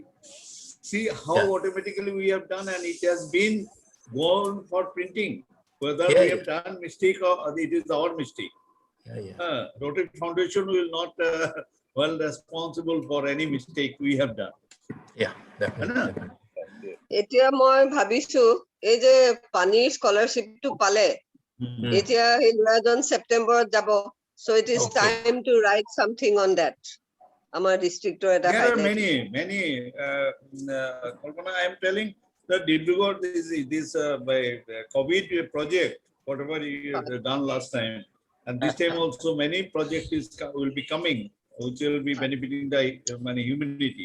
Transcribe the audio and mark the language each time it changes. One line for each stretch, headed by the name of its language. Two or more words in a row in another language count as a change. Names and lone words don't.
English: See how automatically we have done, and it has been gone for printing. Whether we have done mistake or it is our mistake. Rotary Foundation will not well responsible for any mistake we have done. Yeah, definitely.
Assamese: এতিয়া মই ভাবিছো এই যে পানীৰ স্কলাৰশ্বিপটো পালে এতিয়া এই ল'ৰাজন ছেপ্টেম্বৰত যাব,
English: so it is time to write something on that.
Assamese: আমাৰ ডিস্ট্ৰিক্টৰ এটা
English: There are many Kalpana, I am telling that Dibrugarh this by COVID project, whatever you done last time, and this time also many projects will be coming which will be benefiting the humanity.